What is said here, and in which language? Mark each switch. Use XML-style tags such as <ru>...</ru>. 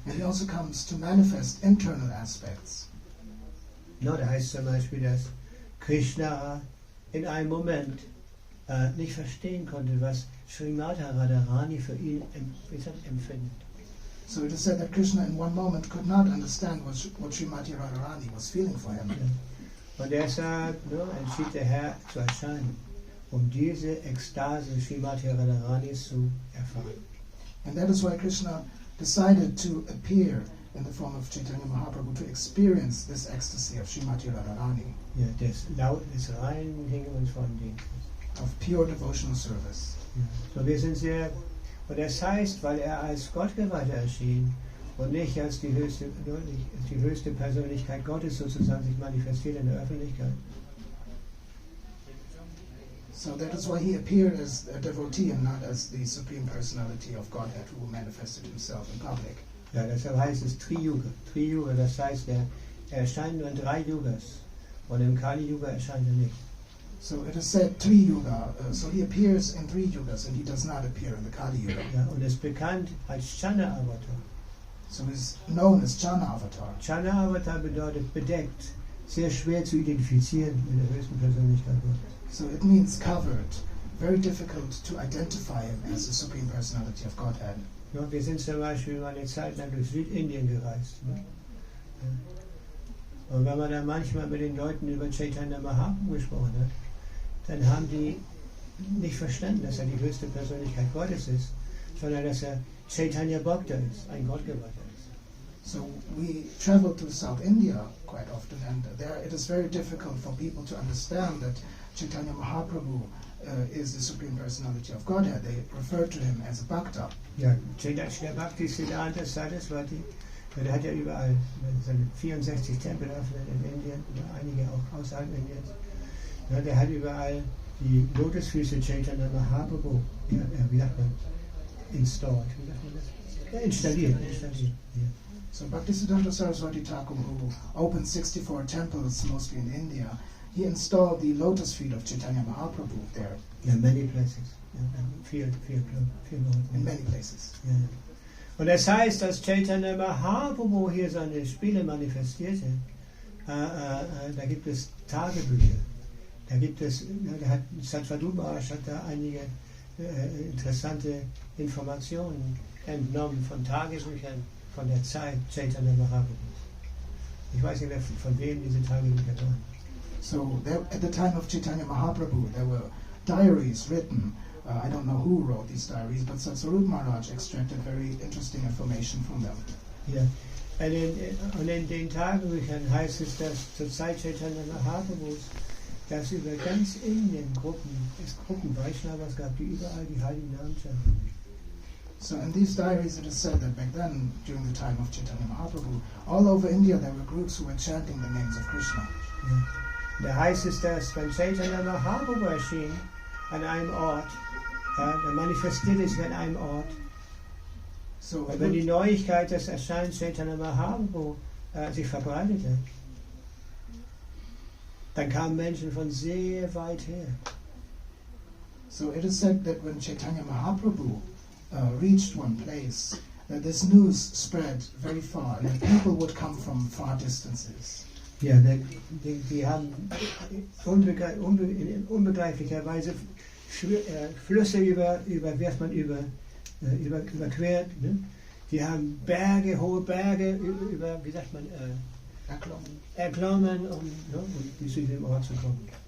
<en>And he also comes to manifest internal aspects.</en> <de>No, da heißt zum Beispiel, dass Krishna in einem Moment nicht verstehen konnte, was Srimati Radharani für ihn empfindet.</de> <en>So it is said that Krishna in one moment could not understand what Srimati Radharani was feeling for him.</en> <de>Und deshalb entschied der Herr zu erscheinen, diese Ekstase Srimati Radharanis zu erfahren.</de> <en>And that is why Krishna decided to appear in the form of Chaitanya Mahaprabhu to experience this ecstasy of Srimati Radharani.</en> <de>Ja, des reinen Hingebens von Dienstes.</de> <en>Of pure devotional service.</en> <de>Ja. So, wir sind sehr, und das heißt, weil er als Gottgeweihter erschien und nicht als die höchste Persönlichkeit Gottes sozusagen sich manifestiert in der Öffentlichkeit.</de> <en>So that is why he appeared as a devotee and not as the supreme personality of Godhead who manifested himself in public.</en> <de>Ja, deshalb heißt es Tri-Yuga. Tri-Yuga, das heißt, er erscheint nur in 3 Yugas und im Kali-Yuga erscheint er nicht.</de> <en>So it is said Tri-Yuga, so he appears in 3 Yugas and he does not appear in the Kali-Yuga.</en> <de>Ja, und ist bekannt als Chana-Avatar.</de> <en>So he is known as Chana-Avatar.</en> <de>Chana-Avatar bedeutet bedeckt, sehr schwer zu identifizieren mit der höchsten Persönlichkeit Gottes.</de> <en>So it means covered, very difficult to identify him as the Supreme Personality of Godhead.</en> <de>Ja, wir sind zum Beispiel mal eine Zeit lang durch Südindien gereist. Ne? Ja. Und wenn man dann manchmal mit den Leuten über Chaitanya Mahaprabhu gesprochen hat, dann haben die nicht verstanden, dass er die höchste Persönlichkeit Gottes ist, sondern dass er Chaitanya Bhakta ist, ein Gottgeweihter ist.</de> <en>So we travel to South India quite often, and there it is very difficult for people to understand that Chaitanya Mahaprabhu is the Supreme Personality of Godhead. They refer to him as a Bhakta.</en> <de>Ja, Chaitanya Bhakti-bhushana Swami, der hat ja überall seine 64 Tempel eröffnet in Indien, einige auch außerhalb Indiens. Ja, der hat überall die Lotusfüße Chaitanya Mahaprabhu, wie sagt man, installed. Wie sagt man das? Ja, installiert. Ja.</de> <en>So Bhaktisiddhanta Saraswati Thakur, who opened 64 temples, mostly in India, he installed the lotus feet of Chaitanya Mahaprabhu there. Yeah, many places. Viel in many places.</en> <de>Ja. Und das heißt, dass Chaitanya Mahaprabhu hier seine Spiele manifestierte. Da gibt es Tagebücher. Da gibt es, Sadhguru Maharaj hat da einige interessante Informationen entnommen von Tagebüchern von der Zeit Chaitanya Mahaprabhu. Ich weiß nicht, von wem diese Tagebücher waren.</de> <en>So there, at the time of Chaitanya Mahaprabhu, there were diaries written. I don't know who wrote these diaries, but Sadhguru Maharaj extracted very interesting information from them.</en> <de>Ja. Und in den Tagebüchern heißt es, dass zur Zeit Chaitanya Mahaprabhus, dass über ganz Indien Gruppen Vaishnavas gab, die überall die heiligen Namen chanten.</de> <en>So in these diaries it is said that back then, during the time of Chaitanya Mahaprabhu, all over India there were groups who were chanting the names of Krishna.</en> <de>Ja. Da heißt es, dass wenn Chaitanya Mahaprabhu erschien an einem Ort, da manifestierte sich an einem Ort.</de> <en>So</en> <de>und wenn die Neuigkeit des Erscheinens Chaitanya Mahaprabhu sich verbreitete, dann kamen Menschen von sehr weit her.</de> <en>So it is said that when Chaitanya Mahaprabhu reached one place, that this news spread very far, and that people would come from far distances.</en> <de>Ja, die haben in unbegreiflicher Weise Flüsse überquert. Ne? Die haben hohe Berge, wie sagt man? erklommen, um bis zu diesem Ort zu kommen.</de>